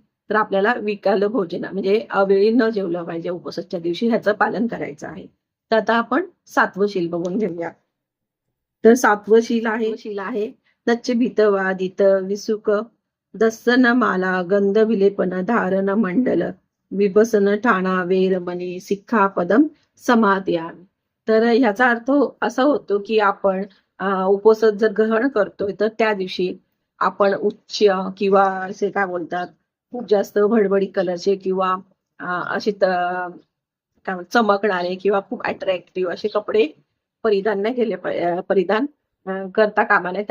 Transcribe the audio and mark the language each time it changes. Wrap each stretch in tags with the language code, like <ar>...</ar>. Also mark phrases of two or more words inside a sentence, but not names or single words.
<mr>तर आपल्याला</mr> <pi>विकाल भोजना</pi> <mr>म्हणजे अवेळी न जेवलं पाहिजे उपवासाच्या दिवशी, ह्याचं पालन करायचं आहे. तर आता आपण 7वं शील बघून घेऊया. तर 7वं शील आहे</mr> <pi>नच्च भीतवादित विसुक दस्सन माला गंध विलेपन धारण मंडल विभसन ठाणा वेरमणी सिक्खापदम समादयामि.</pi> <mr>तर ह्याचा अर्थ असा होतो, की आपण उपवास जर ग्रहण करतोय, तर त्या दिवशी आपण उच्च किंवा असे काय बोलतात, खूप जास्त भडबडी कलरचे किंवा असे काय म्हणतात चमकणारे किंवा खूप अट्रॅक्टिव्ह असे कपडे परिधान नाही केले परिधान करता कामा नये.</mr>